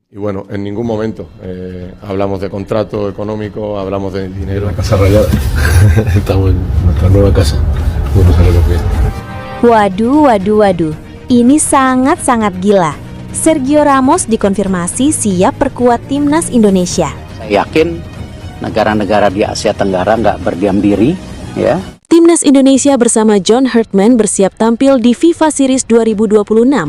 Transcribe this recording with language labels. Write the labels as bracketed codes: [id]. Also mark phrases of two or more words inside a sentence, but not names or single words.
[es] Y bueno, en ningún momento hablamos de contrato económico, hablamos de dinero. La Casa Rayada. Estamos en nuestra nueva casa. Bueno, salimos bien. [id] Waduh. Ini sangat-sangat gila. Sergio Ramos dikonfirmasi siap perkuat timnas Indonesia. Saya yakin negara-negara di Asia Tenggara nggak berdiam diri, ya. Timnas Indonesia bersama John Herdman bersiap tampil di FIFA Series 2026.